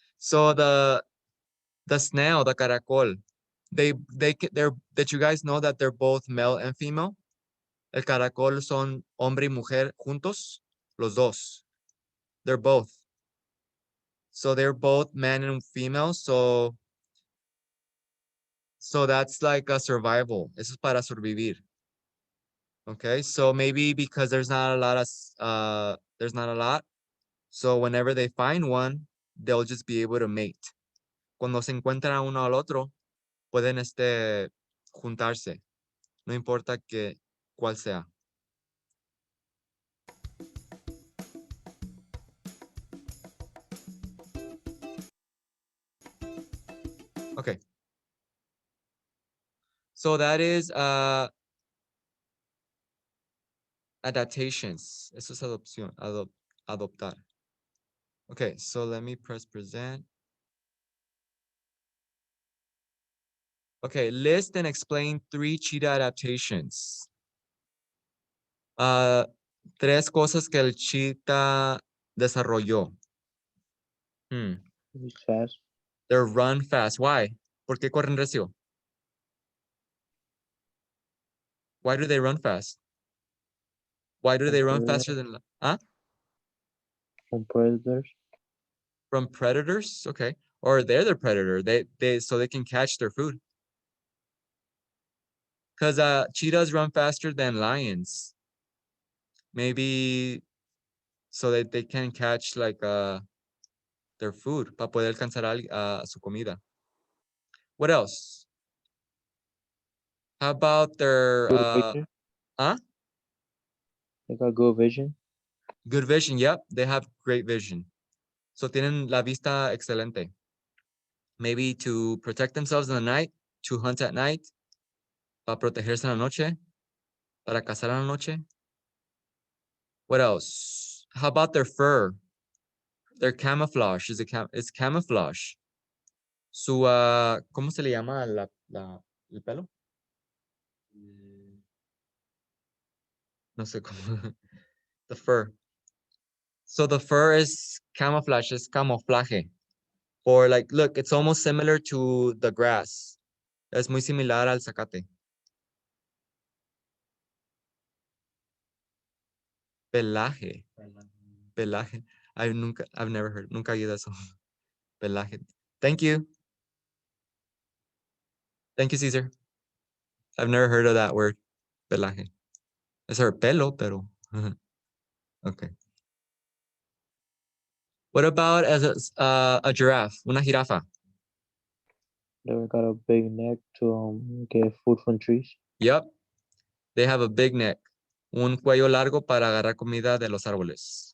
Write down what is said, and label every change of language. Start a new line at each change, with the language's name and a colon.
English: So the snail, the caracol, they're that you guys know that they're both male and female.
Spanish: El caracol son hombre y mujer juntos, los dos.
English: They're both. So they're both man and female. So that's like a survival.
Spanish: Eso es para sobrevivir.
English: Okay, so maybe because there's not a lot. So whenever they find one, they'll just be able to mate.
Spanish: Cuando se encuentran uno al otro, pueden juntarse. No importa cuál sea.
English: Okay. So that is adaptations.
Spanish: Eso es adopción, adoptar.
English: Okay, so let me press present. Okay, list and explain 3 cheetah adaptations.
Spanish: Tres cosas que el cheetah desarrolló.
English: It's fast. They run fast. Why?
Spanish: ¿Por qué corren recio?
English: Why do they run fast? Why do they run faster than From predators. from predators? Okay. Or they're the predator. So they can catch their food. Because cheetahs run faster than lions. Maybe so that they can catch like their food
Spanish: para poder alcanzar su comida.
English: What else? How about their Good vision. They got good vision. good vision? Yep, they have great vision.
Spanish: So tienen la vista excelente.
English: Maybe to protect themselves in the night, to hunt at night,
Spanish: para protegerse en la noche,
English: para cazar en la noche. What else? How about their fur? Their camouflage it's camouflage.
Spanish: Su, ¿cómo se le llama el pelo? No sé cómo.
English: The fur. So the fur is camouflage, it's camuflaje. Or like, look, it's almost similar to the grass.
Spanish: Es muy similar al zacate. Pelaje. Pelaje.
English: I've never heard.
Spanish: Nunca oído eso. Pelaje.
English: Thank you. Thank you, Caesar. I've never heard of that word.
Spanish: Pelaje. Es her pelo, pero. Okay.
English: What about as a giraffe?
Spanish: Una jirafa.
English: They got a big neck to get food from trees. Yep. They have a big neck.
Spanish: Un cuello largo para agarrar comida de los árboles.